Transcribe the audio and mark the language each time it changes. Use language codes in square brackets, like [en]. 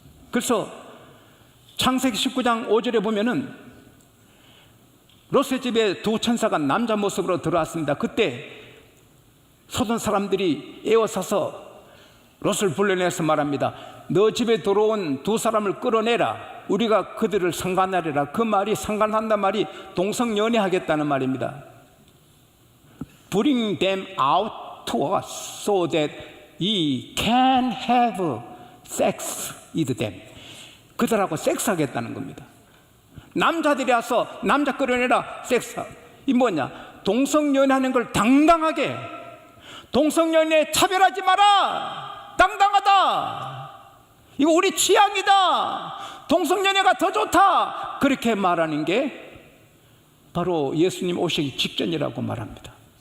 [ko] 그래서 창세기 19장 5절에 보면은 롯의 집에 두 천사가 남자 모습으로 들어왔습니다. 그때 소돔 사람들이 에워싸서 롯을 불러내서 말합니다. 너 집에 들어온 두 사람을 끌어내라. 우리가 그들을 상관하리라. 그 말이, 상관한단 말이 동성연애하겠다는 말입니다. [en] Bring them out to us so that ye can have sex with them. [ko] 그들하고 섹스하겠다는 겁니다. 남자들이 와서 남자 끌어내라, 섹스. 이 뭐냐? 동성연애하는 걸 당당하게, 동성연애 차별하지 마라, 당당하다, 이거 우리 취향이다, 동성연애가 더 좋다, 그렇게 말하는 게 바로 예수님 오시기 직전이라고 말합니다.